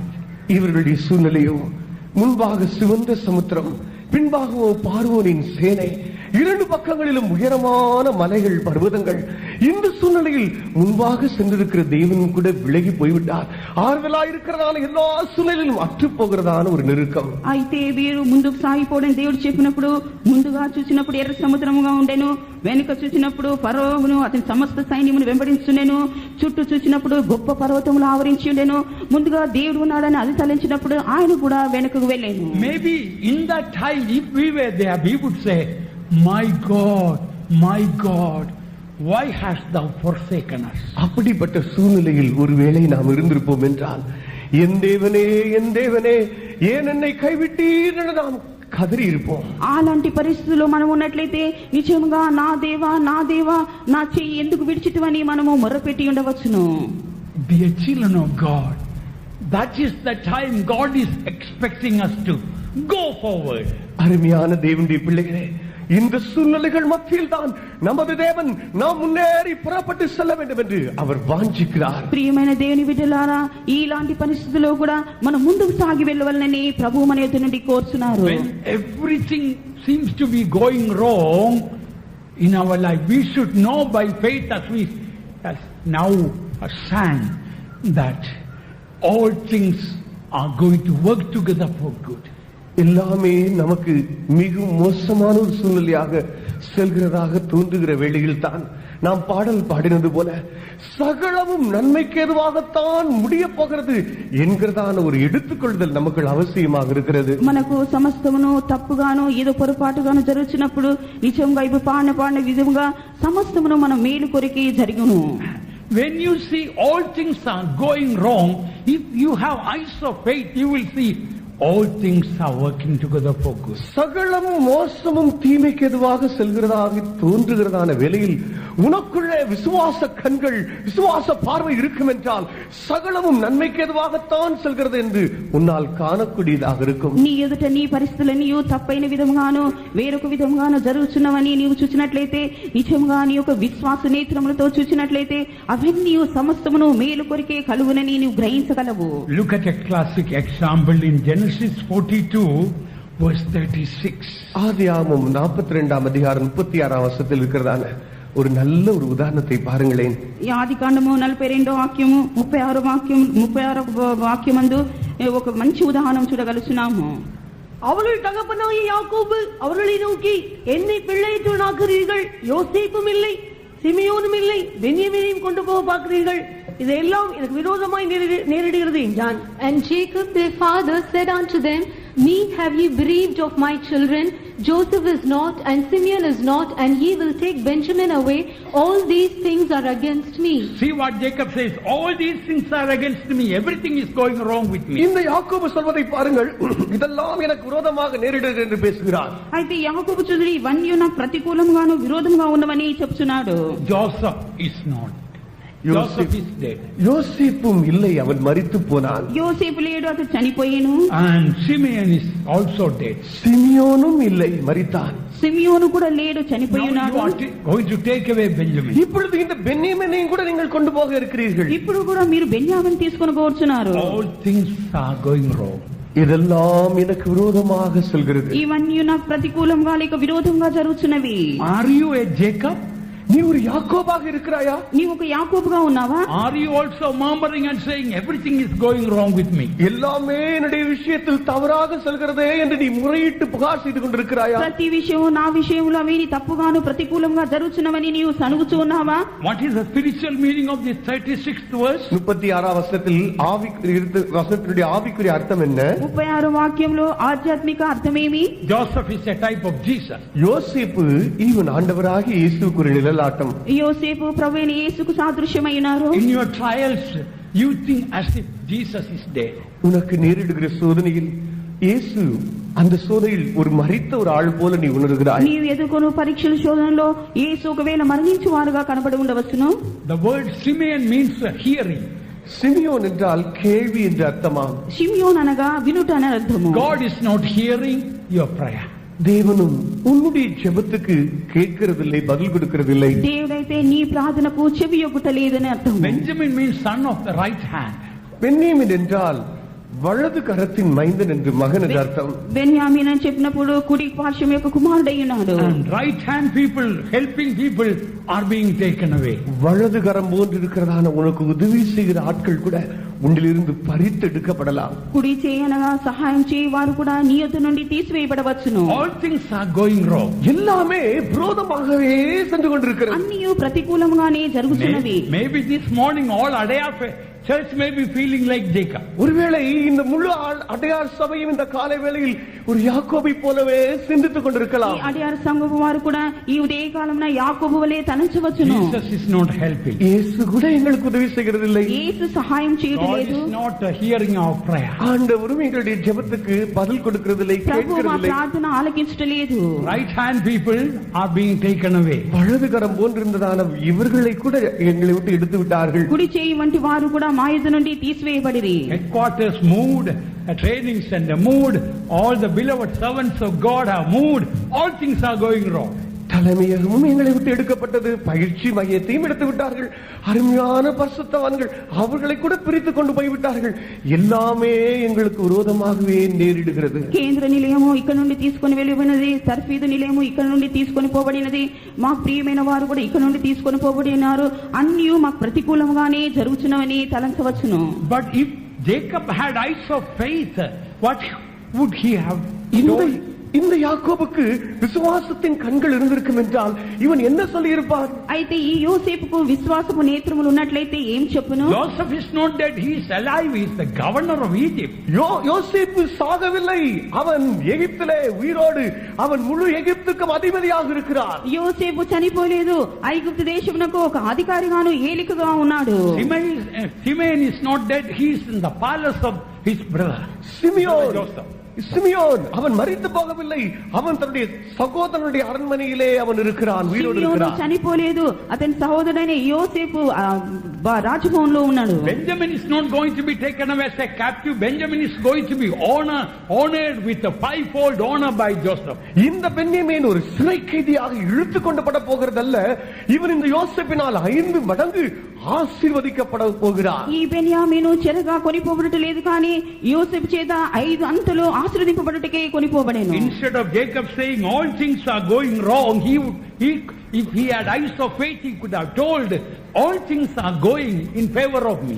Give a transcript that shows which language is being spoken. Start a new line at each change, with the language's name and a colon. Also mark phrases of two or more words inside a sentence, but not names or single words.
Tamil: இவர்களுடைய சூழ்நிலையோ முன்பாக சிவந்த சமுத்திரம், பின்பாகவோ பார்வோனின் சேனை, இரண்டு பக்கங்களிலும் உயரமான மலைகள், பர்வதங்கள். இந்த சூழ்நிலையில் முன்பாக சென்றிருக்கிற தேவன் கூட விலகி போய்விட்டார். ஆறுதலாயிருக்கிறதான எல்லா சூழ்நிலையிலும் அற்று போகிறதான ஒரு நெருக்கம்.
Telugu: అయితే వీరు ముందుకు సాగిపోవడం దేవుడు చెప్పినప్పుడు ముందుగా చూసినప్పుడు ఎర్ర సముద్రముగా ఉండెను, వెనుక చూసినప్పుడు ఫరోను అతని సమస్త సైన్యమును వెంబడించుండెను, చుట్టూ చూసినప్పుడు గొప్ప పర్వతములు ఆవరించి ఉండెను. ముందుగా దేవుడు ఉన్నాడని అది తలంచినప్పుడు ఆయన కూడా వెనుకకు వెళ్ళాను.
English: Maybe in that time, if we were there, we would say, my God, why hast thou forsaken us?
Tamil: அப்படிப்பட்ட சூழ்நிலையில் ஒருவேளை நாம் இருந்திருப்போம் என்றால், என் தேவனே ஏன் என்னை கைவிட்டீர் என்று நாம் కదిరి இருப்போம்.
Telugu: అలాంటి పరిస్థితుల్లో మనం ఉన్నట్లయితే నిజంగా నా దేవా నా చెయ్యి ఎందుకు విడిచిటివని మనము మొరపెట్టి ఉండవచ్చును.
English: Dear children of God, that is the time God is expecting us to go forward.
Tamil: அருமையான தேவனுடைய பிள்ளைகளே, இந்த சூழ்நிலைகள் மத்தியில் தான் நமது தேவன் நாம் முன்னேறி புறப்பட்டு செல்ல வேண்டும் என்று அவர் வாஞ்சிக்கிறார்.
Telugu: ప్రియమైన దేవుని బిడ్డలారా, ఇలాంటి పరిస్థితుల్లో కూడా మనం ముందుకు సాగి వెళ్ళవలనని ప్రభువు మన యొద్ద నుండి కోరుచున్నారు.
English: When everything seems to be going wrong in our life, we should know by faith, as we now sang, that all things are going to work together for good.
Tamil: எல்லாமே நமக்கு மிக மோசமான ஒரு சூழ்நிலையாக செல்கிறதாக தோன்றுகிற வேளையில் தான் நாம் பாடல் பாடினது போல சகலமும் நன்மைக்கு ஏதுவாகத்தான் முடிய போகிறது என்கிறதான ஒரு எடுத்துக்கொள்ளுதல் நமக்கு அவசியமாக இருக்கிறது.
Telugu: మనకు సమస్తమును తప్పుగాను ఏదో పొరపాటుగాను జరుగుతున్నప్పుడు నిజంగా ఇప్పుడు పాడిన విధంగా సమస్తమును మన మేలు కొరకే జరుగును.
English: When you see all things are going wrong, if you have eyes of faith, you will see all things are working together for good.
Tamil: சகலமும் மோசமும் தீமைக்கு எதுவாக செல்கிறதாக தோன்றுகிறதான வேளையில் உனக்குள்ளே விசுவாச கண்கள், விசுவாச பார்வை இருக்கும் என்றால் சகலமும் நன்மைக்கு எதுவாகத்தான் செல்கிறது என்று உன்னால் காணக்கூடியதாக இருக்கும்.
Telugu: నీ ఎదుట నీ పరిస్థితులన్నీ తప్పైన విధంగాను వేరొక విధంగాను జరుగుతున్నవని నీవు చూసినట్లయితే, నిజంగా నీ యొక్క విశ్వాస నేత్రములతో చూసినట్లయితే అవన్నీ సమస్తమును మేలు కొరికే కలుగునని నీవు గ్రహించగలవు.
English: Look at a classic example in Genesis 42 verse 36.
Tamil: ஆதியாகமம் 42ஆம் அதிகாரம் 36ஆம் வசனத்தில் இருக்கிறதான ஒரு நல்ல ஒரு உதாரணத்தை பாருங்களேன்.
Telugu: ఈ ఆదికాండము 42వ వాక్యము 36వ వాక్యమందు ఒక మంచి ఉదాహరణ చూడగలుగుతున్నాము.
Tamil: அவர்கள் தகப்பனாகிய யாக்கோபு அவர்களை நோக்கி, என்னை பிள்ளையற்றவனாக்குறீர்கள், யோசேப்பும் இல்லை, சிமியோனும் இல்லை, பென்யமீனையும் கொண்டு போக பார்க்கிறீர்கள், இதெல்லாம் எனக்கு விரோதமாய் நேரிடுகிறது என்றான்.
English: And Jacob their father said unto them, Me have ye bereaved of my children, Joseph is not, and Simeon is not, and ye will take Benjamin away. All these things are against me. See what Jacob says, all these things are against me, everything is going wrong with me.
Tamil: இந்த யாக்கோபு சொல்வதை பாருங்கள், இதெல்லாம் எனக்கு விரோதமாக நேரிடுகிறது என்று பேசுகிறார்.
Telugu: అయితే యాకోబు చూడండి, ఇవన్నీ నాకు ప్రతికూలంగాను విరోధంగా ఉన్నవని చెప్తున్నాడు.
English: Joseph is not. Joseph is dead.
Tamil: யோசேப்பும் இல்லை, அவன் மரித்து போனான்.
Telugu: యోసేపు లేడు, అతడు చనిపోయాను.
English: And Simeon is also dead.
Tamil: சிமியோனும் இல்லை, மரித்தான்.
Telugu: సిమియోను కూడా లేడు, చనిపోయి
English: Now
Telugu: ఉన్నాడు.
English: you are going to take away Benjamin.
Tamil: இப்பொழுது இந்த பென்யமீனையும் கூட நீங்கள் கொண்டு போக இருக்கிறீர்கள்.
Telugu: ఇప్పుడు కూడా మీరు బెన్యామిని తీసుకొని పోతున్నారు.
English: All things are going wrong.
Tamil: இதெல்லாம் எனக்கு விரோதமாக செல்கிறது.
Telugu: ఇవన్నీ నాకు ప్రతికూలంగా లేక విరోధంగా జరుగుతున్నవి.
English: Are you a Jacob?
Tamil: நீ ஒரு யாக்கோபாக இருக்கிறாயா?
Telugu: నీవు ఒక యాకోబుగా ఉన్నావా?
English: Are you also murmuring and saying everything is going wrong with me?
Tamil: எல்லாமே என்னுடைய விஷயத்தில் தவறாக செல்கிறதே என்று நீ முறையிட்டு புகார் செய்து கொண்டிருக்கிறாயா?
Telugu: ప్రతి విషయం నా విషయంలో అవి తప్పుగాను ప్రతికూలంగా జరుగుతున్నవని నీవు సనుగుచూ ఉన్నావా?
English: What is the spiritual meaning of this 36th verse?
Tamil: 36 வசனத்தில் வசனத்தினுடைய ஆவிக்குரிய அர்த்தம் என்ன?
Telugu: 36 వాక్యంలో ఆధ్యాత్మిక అర్థమేమి?
English: Joseph is a type of Jesus.
Tamil: யோசேப்பு இவன் ஆண்டவராகிய இயேசுவுக்கு ஒரு நிழலாட்டம்.
Telugu: యోసేపు ప్రభువైన యేసుకు సాదృశ్యమైనారు.
English: In your trials, you think as if Jesus is dead.
Tamil: உனக்கு நேரிடுகிற சோதனையில் இயேசு அந்த சோதனையில் ஒரு மரித்த ஒரு ஆள் போல நீ உணர்கிறாய்.
Telugu: నీవు ఎదుర్కొను పరీక్షల శోధనలో యేసు ఒకవేళ మరణించు వారుగా కనబడి ఉండవచ్చును.
English: The word Simeon means hearing.
Tamil: சிமியோன் என்றால் கேள்வி என்று அர்த்தமாம்.
Telugu: షిమ్యోన్ అనగా వినుట అని అర్థము.
English: God is not hearing your prayer.
Tamil: தேவனும் உன்னுடைய ஜெபத்துக்கு கேட்கிறதில்லை, பதில் கொடுக்கிறதில்லை.
Telugu: దేవుడైతే నీ ప్రార్థనకు చెవి యొగ్గుట లేదని అర్థం.
English: Benjamin means son of the right hand.
Tamil: பென்யமீன் என்றால் வலது கரத்தின் மைந்தன் என்று மகன் என்று அர்த்தம்.
Telugu: బెన్యామీన్ అని చెప్పినప్పుడు కుడి పార్శ్వం యొక్క కుమారుడై ఉన్నాడు.
English: And right hand people, helping people are being taken away.
Tamil: வலது கரம் போன்று இருக்கிறதான உனக்கு உதவி செய்கிற ஆட்கள் கூட உன்னிலிருந்து பறித்து எடுக்கப்படலாம்.
Telugu: కుడి చేయనగా సహాయం చేయి వారు కూడా నీ యొద్ద నుండి తీసివేయబడవచ్చును.
English: All things are going wrong.
Tamil: எல்லாமே விரோதமாகவே சென்று கொண்டிருக்கிறது.
Telugu: అన్నీ ప్రతికూలంగానే జరుగుతున్నవి.
English: Maybe this morning all Adaya church may be feeling like Jacob.
Tamil: ஒருவேளை இந்த முழு அடையார் சபையும் இந்த காலை வேளையில் ஒரு யாக்கோபை போலவே சிந்தித்துக்
Telugu: ఈ
Tamil: கொண்டிருக்கலாம்.
Telugu: అడియార్ సంఘపు వారు కూడా ఈ ఉదయ కాలమున యాకోబు వలె తలంచవచ్చును.
English: Jesus is not helping.
Tamil: இயேசு கூட எங்களுக்கு உதவி செய்கிறதில்லை.
Telugu: యేసు సహాయం
English: God
Telugu: చేయట్లేదు.
English: is not hearing our prayer.
Tamil: ஆண்டவரும் எங்களுடைய ஜெபத்துக்கு பதில் கொடுக்கிறதில்லை,
Telugu: ప్రభు మా
Tamil: கேட்கிறதில்லை.
Telugu: ప్రార్థన ఆలకించట్లేదు.
English: Right hand people are being taken away.
Tamil: வலது கரம் போன்றிருந்ததான இவர்களை கூட எங்களை விட்டு எடுத்து விட்டார்கள்.
Telugu: కుడి చేయి వంటి వారు కూడా మా యొద్ద నుండి తీసివేయబడిరి.
English: Headquarters moved, a training center moved, all the beloved servants of God have moved, all things are going wrong.
Tamil: தலைமையகமும் எங்களை விட்டு எடுக்கப்பட்டது, பயிற்சி மையத்தையும் எடுத்து விட்டார்கள், அருமையான பரிசுத்தவான்கள் அவர்களை கூட பிரித்து கொண்டு போய்விட்டார்கள். எல்லாமே எங்களுக்கு விரோதமாகவே நேரிடுகிறது.
Telugu: కేంద్ర నిలయము ఇక్కడ నుండి తీసుకొని వెళ్ళిపోయినది, తర్ఫీదు నిలయము ఇక్కడ నుండి తీసుకొని పోబడినది, మాకు ప్రియమైన వారు కూడా ఇక్కడ నుండి తీసుకొని పోబడినారు. అన్నీ మాకు ప్రతికూలంగానే జరుగుతున్నవని తలంచవచ్చును.
English: But if Jacob had eyes of faith, what would he have told?
Tamil: இந்த யாக்கோபுக்கு விசுவாசத்தின் கண்கள் இருந்திருக்கும் என்றால் இவன் என்ன சொல்லி இருப்பான்?
Telugu: అయితే ఈ యోసేపుకు విశ్వాసపు నేత్రములు ఉన్నట్లయితే ఏం చెప్పును?
English: Joseph is not dead, he is alive, he is the governor of Egypt.
Tamil: யோசேப்பு சாகவில்லை, அவன் எகிப்திலே உயிரோடு, அவன் முழு எகிப்துக்கும் அதிபதியாக இருக்கிறான்.
Telugu: యోసేపు చనిపోలేదు, ఐగుప్తు దేశమునకు ఒక అధికారిగాను ఏలికగా ఉన్నాడు.
English: Simeon is not dead, he is in the palace of his brother Joseph.
Tamil: சிமியோன் அவன் மரித்து போகவில்லை, அவன் தன்னுடைய சகோதரனுடைய அரண்மனையிலே அவன் இருக்கிறான், உயிரோடு இருக்கிறான்.
Telugu: చనిపోలేదు, అతని సహోదరుడైన యోసేపు రాజభవన్లో ఉన్నాడు.
English: Benjamin is not going to be taken away as a captive. Benjamin is going to be honored with a fivefold honor by Joseph.
Tamil: இந்த பென்யமீன் ஒரு சிறை கைதியாக இழுத்து கொண்டு பட போகிறதல்ல, இவன் இந்த யோசேப்பினால் 5 மடங்கு ఆశీర్వదించబడ పోகிறார்.
Telugu: ఈ బెన్యామీను చెరగా కొనిపోబడట లేదు, కానీ యోసేపు చేత 5 అంతలు ఆశీర్వదింపబడటకే కొనిపోబడెను.
English: Instead of Jacob saying all things are going wrong, if he had eyes of faith, he could have told all things are going in favor of me.